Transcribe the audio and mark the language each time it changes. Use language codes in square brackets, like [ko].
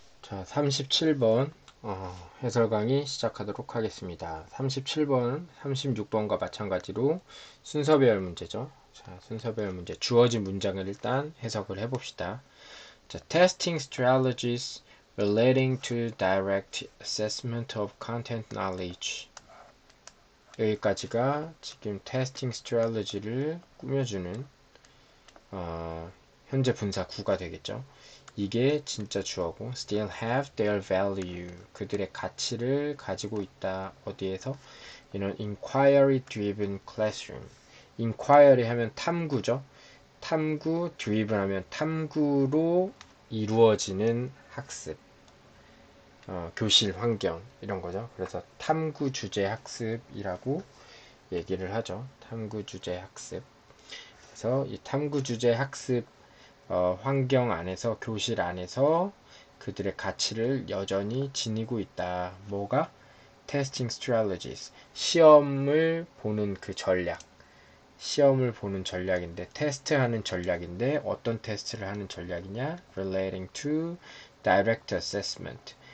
[ko] 자, 37번 해설 강의 시작하도록 하겠습니다. 37번, 36번과 마찬가지로 순서배열 문제죠. 자, 순서배열 문제 주어진 문장을 일단 해석을 해봅시다. [en] 자, testing strategies relating to direct assessment of content knowledge. [ko] 여기까지가 지금 testing strategy를 꾸며주는 현재 분사 구가 되겠죠. 이게 진짜 주어고 [en] still have their value. [ko] 그들의 가치를 가지고 있다. 어디에서? [en] In an inquiry driven classroom. [ko] inquiry 하면 탐구죠. 탐구 driven 하면 탐구로 이루어지는 학습. 교실 환경 이런 거죠. 그래서 탐구 주제 학습이라고 얘기를 하죠. 탐구 주제 학습. 그래서 이 탐구 주제 학습 환경 안에서, 교실 안에서 그들의 가치를 여전히 지니고 있다. 뭐가? [en] Testing strategies. [ko] 시험을 보는 그 전략. 시험을 보는 전략인데, 테스트하는 전략인데, 어떤 테스트를 하는 전략이냐? [en] Relating to direct assessment.